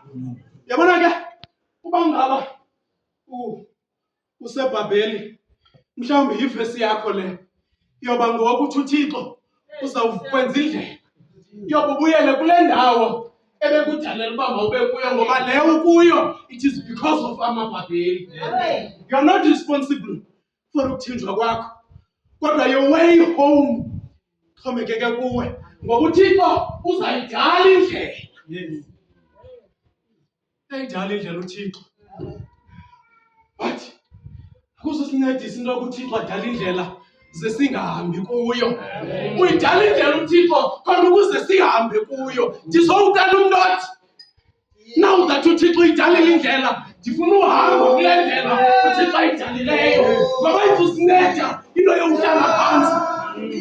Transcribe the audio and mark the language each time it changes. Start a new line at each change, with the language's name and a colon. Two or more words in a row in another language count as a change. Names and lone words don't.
Xhosa: Yabona ke uba ngaba usebhabheli, mhlawumbi yivesi yakho le yoba ngokuthi uThixo uzawukwenza indlela yoba ubuyele kule ndawo ebekudalela uba mawube kuyo, ngoba le ukuyo
English: it is because of
Xhosa: amabhabheli.
English: You are not responsible for
Xhosa: ukuthinjwa kwakho, kodwa
English: your way home
Xhosa: xhomekeke kuwe, ngoba uThixo uzayidala indlela. Uyayidala indlela uThixo, but akuzosincedisa into yokuba uThixo adala indlela ze singahambi kuyo. Uyidala indlela uThixo khona ukuze sihambe kuyo. Ndizowucela umntu othi
English: now that
Xhosa: uThixo uyidalile indlela, ndifuna uhamba kule ndlela uThixo ayidalileyo, ngoba izusinceda into yokuhlala phantsi